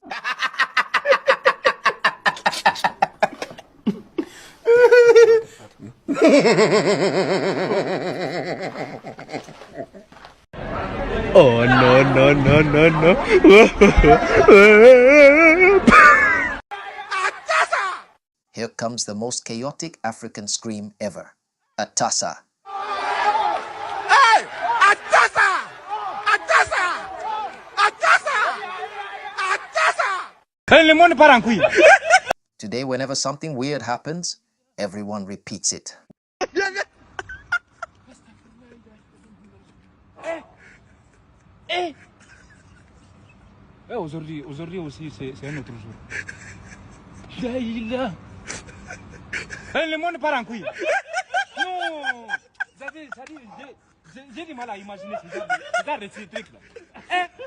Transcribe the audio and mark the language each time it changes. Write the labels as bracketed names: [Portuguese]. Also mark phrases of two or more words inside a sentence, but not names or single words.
[English] Oh no. Here comes the most chaotic African scream ever. Atassa. Hey! Atassa! Atassa! Atassa! Atassa! Today, whenever something weird happens, everyone repeats it. [French] Aujourd'hui aussi, c'est un autre jour. Le monde part en couille. Non. J'ai du mal à imaginer ces trucs-là.